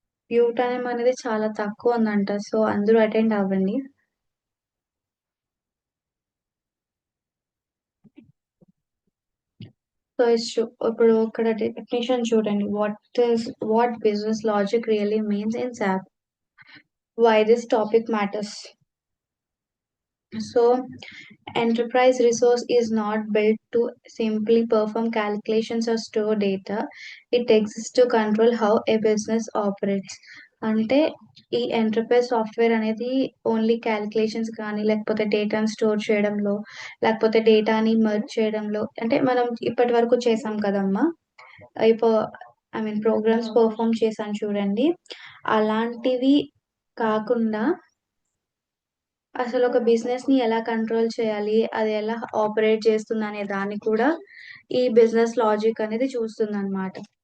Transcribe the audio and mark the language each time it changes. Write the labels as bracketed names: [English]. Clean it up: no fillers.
[Telugu] View time అనేది చాలా తక్కువ ఉందంట, సో అందరూ అటెండ్ అవ్వండి. సో ఇప్పుడు ఇక్కడ డెఫినేషన్ చూడండి. [English] What business logic really means in SAP. Why this topic matters. So, enterprise resource is not built to simply perform calculations or store data. It exists to control how a business operates. [Telugu] అంటే ఈ enterprise software అనేది only calculations కానీ, లేకపోతే డేటాను store చేయడంలో, లేకపోతే డేటాని merge చేయడంలో, అంటే మనం ఇప్పటి వరకు చేసాం కదమ్మా. ఇపో ఐ మీన్ ప్రోగ్రామ్స్ పర్ఫామ్ చేశాను చూడండి. అలాంటివి కాకుండా అసలు ఒక బిజినెస్ ని ఎలా కంట్రోల్ చేయాలి, అది ఎలా ఆపరేట్ చేస్తుంది అనే దాన్ని కూడా ఈ బిజినెస్ లాజిక్ అనేది చూస్తుంది అనమాట.